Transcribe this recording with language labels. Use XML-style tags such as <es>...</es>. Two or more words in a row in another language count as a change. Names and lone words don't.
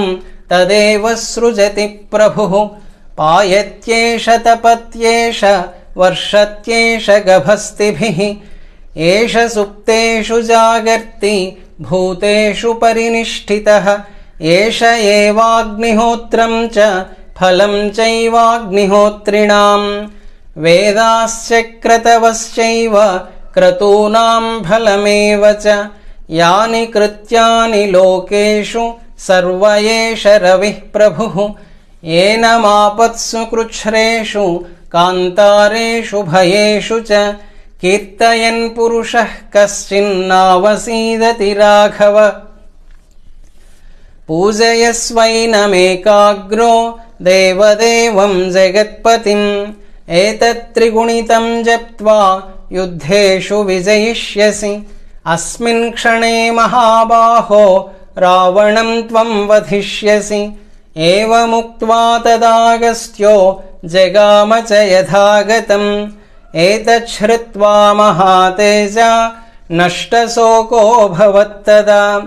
<sa>తదేవ సృజతి ప్రభుః పాయత్యేష తపత్యేష వర్షత్యేష గభస్తిభిః ఏష సుప్తేషు జాగర్తి భూతేషు పరినిష్ఠితః ఏష ఏవాగ్నిహోత్రం చ ఫలం చైవాగ్నిహోత్రిణాం వేదాశ్చ క్రతవశ్చైవ క్రతూనాం ఫలమేవ చ యాని కృత్యాని లోకేషు సర్వ ఏష రవిః ప్రభుః ఏనమాపత్సు కృచ్ఛ్రేషు कान्तारेषु भयेषु च कीर्तयन् पुरुषः कश्चिन्नावसीदति राघव पूजयस्वैनमेकाग्रो देवदेवं जगत्पतिम् एतत्त्रिगुणितं जप्त्वा युद्धेषु विजयिष्यसि अस्मिन् क्षणे महाबाहो रावणं त्वं वधिष्यसि एवमुक्त्वा तदागस्त्यो जगाम च यथागतम् एतच्छ्रुत्वा महातेजा नष्टशोको भवत्तदा</sa>